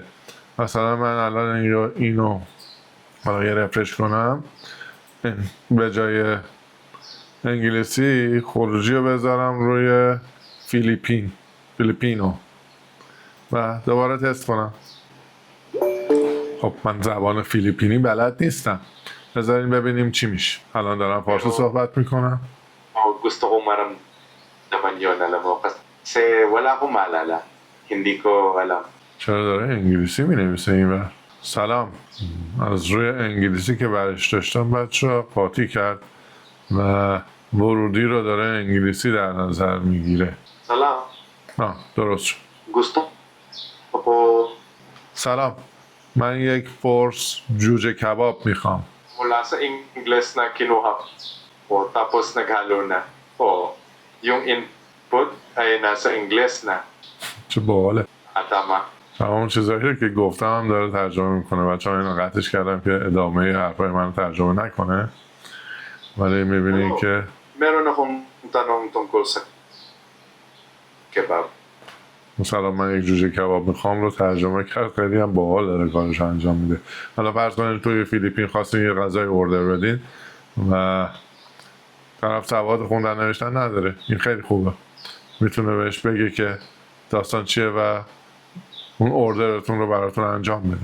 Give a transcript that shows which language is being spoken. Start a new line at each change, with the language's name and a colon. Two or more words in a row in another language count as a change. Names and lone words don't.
Persian: مثلا من الان اینو حالا یه رفرش کنم، به جای انگلیسی خروجی رو بذارم روی فیلیپینو و دوباره تست کنم. خب من زبان فیلیپینی بلد نیستم. بذارین ببینیم چی میشه. الان دارم فارسی صحبت میکنم.
Filipino: Gusto ko maramdaman yun, alam mo. Kasi wala akong maalala. Hindi ko alam.
Persian: چرا داره انگلیسی می نویسه این بر؟ سلام. از روی انگلیسی که برش داشتم بچه ها قاطی کرد و ورودی رو داره انگلیسی در نظر میگیره. Salam. درست شد.
Filipino: Gusto ko
Persian: سلام. من یک فورس جوجه کباب میخوام.
Filipino: mula sa Ingles na kinuha ko. Tapos naghalo na. Yung input ay nasa Ingles na.
Persian: چه باحاله.
Filipino: Tama.
Persian: تمام چیزایی که گفتم هم داره ترجمه میکنه. بچه ها اینو قطعش کردم که ادامه حرفای من ترجمه نکنه. ولی میبینین که
Filipino: Meron akong tanong tungkol sa kebab.
Persian: مثلا من یک جوجه کباب میخوام رو ترجمه کرد. خیلی هم باحال داره کارش انجام میده. حالا فرض کنید توی فیلیپین خواستین یه غذای اوردر بدین و طرف سواد خوندن نوشتن نداره، این خیلی خوبه. میتونه بهش بگه که داستان چیه و اون اوردرتون رو براتون انجام بده.